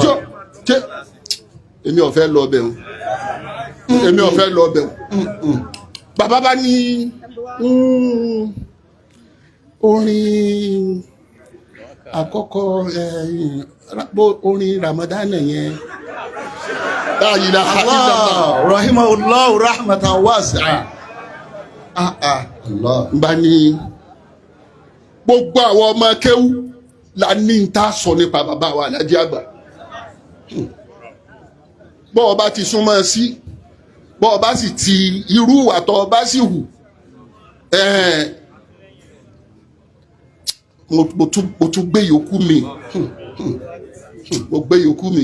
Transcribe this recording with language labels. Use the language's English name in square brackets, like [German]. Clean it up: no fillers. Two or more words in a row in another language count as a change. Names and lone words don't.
[Yoruba] Èmi ò fẹ́ lọ bẹ̀ wọ́n èmi ò fẹ́ lọ bẹ̀ wọ́n. Bàbá bá ní orin àkọ́kọ́ orin Ramadan yẹn. [Arabic] لا إله إلا الله. رحمه الله رحمة واسعة. Allah. [Yoruba] Bá ní gbogbo àwọn ọmọ kéwú la ní ń ta sọ nípa bàbá wa Alhaji àgbà. Bọ́ ọba ti súnmọ́ sí bọ́ ọba sì ti irú ìwà tó ọba sì hù mo tún gbé yòókù mi mo gbé yòókù mi.